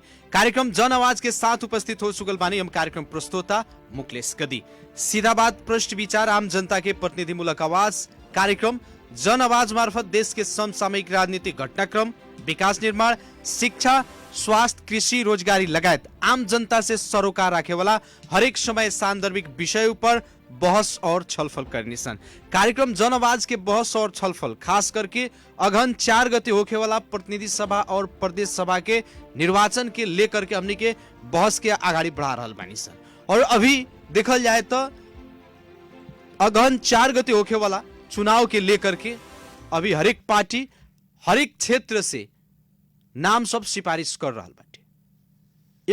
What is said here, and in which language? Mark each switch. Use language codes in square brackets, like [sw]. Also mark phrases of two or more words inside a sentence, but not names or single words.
[bho] कार्यक्रम जन आवाज के साथ उपस्थित हो चुकल बानी हम कार्यक्रम प्रस्तोता मुकलेश गदी। सीधा बात, पृष्ठ विचार, आम जनता के प्रतिनिधिमूलक आवाज। कार्यक्रम जन आवाज मार्फत देश के समसामयिक राजनीतिक घटनाक्रम, विकास निर्माण, शिक्षा, स्वास्थ्य, कृषि, रोजगारी लगायत आम जनता से सरोकार राखे वाला हरेक समय सान्दर्भिक विषय पर बहस और छलफल करने सन। कार्यक्रम जन आवाज के बहस और छलफल खास करके अगहन 4 गते होखे वाला प्रतिनिधि सभा और प्रदेश सभा के निर्वाचन के लेकर के हमनी के बहस के आगाड़ी बढ़ा रहल बानी सन। और अभी देखल जाए तो अगहन 4 गते होखे वाला चुनाव के लेकर के अभी हरेक पार्टी हरेक क्षेत्र से नाम सब सिफारिश कर रहल बाटे।